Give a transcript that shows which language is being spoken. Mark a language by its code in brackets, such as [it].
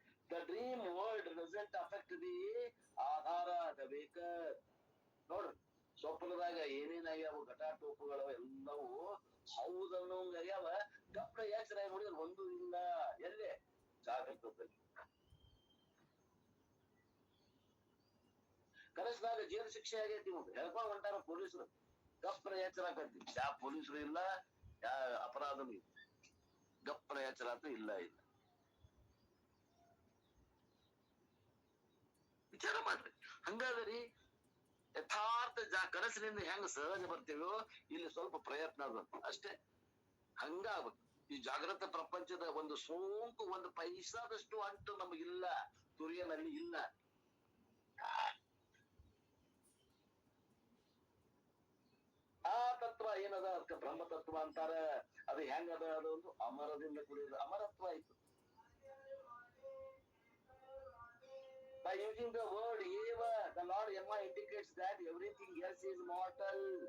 [en] The dream world doesn't affect the ಆಧಾರ, the waker. [kn] ನೋಡ್ರಿ, ಸ್ವಪ್ನದಾಗ ಏನೇನಾಗ್ಯಾವ ಘಟಾಟೋಪಗಳು ಎಲ್ಲವೂ ಹೌದನ್ನೋಂಗಾಗ್ಯಾವ. ಗಪ್ಪ ಎಚ್ಚರ ನೋಡಿದ್ರೆ ಒಂದು ಇಲ್ಲ. ಎಲ್ಲೇ? ಜಾಗೃತದಲ್ಲಿ. ಕನಸಿನಾಗ ಜೈಲು ಶಿಕ್ಷೆ ಆಗೈತಿ. ಹೇಳ್ಕೊಂಡ್ ಹೊಂಟಾರ ಪೊಲೀಸರು. ಗಪ್ಪನ ಎಚ್ಚರ ಆಕತಿ. ಯಾ ಪೊಲೀಸರು ಇಲ್ಲ, ಅಪರಾಧನೂ ಇಲ್ಲ, ಗಪ್ಪನ ಎಚ್ಚರಾತು ಇಲ್ಲ. ವಿಚಾರ ಮಾಡ್ರಿ. ಹಂಗಾದ್ರಿ ಯಥಾರ್ಥ ಕನಸಿನಿಂದ ಹೆಂಗ ಸಹಜ ಬರ್ತೀವೋ ಇಲ್ಲಿ ಸ್ವಲ್ಪ ಪ್ರಯತ್ನ ಅದ ಅಷ್ಟೇ. ಹಂಗಾಗ್ಬೇಕು. ಈ ಜಾಗೃತ ಪ್ರಪಂಚದ ಒಂದು ಸೋಂಕು, ಒಂದು ಪೈಸಾದಷ್ಟು ಅಂಟು ನಮಗಿಲ್ಲ, ತುರಿಯನಲ್ಲಿ ಇಲ್ಲ. ಆ ತತ್ವ ಏನದ ಅದಕ್ಕೆ ಬ್ರಹ್ಮ ತತ್ವ ಅಂತಾರ. ಅದು ಹೆಂಗದ? ಅದು ಒಂದು ಅಮರದಿಂದ ಕೂಡಿದ ಅಮರತ್ವ ಆಯ್ತು. [en] By using the word eva, the Lord Yama indicates that everything else is mortal.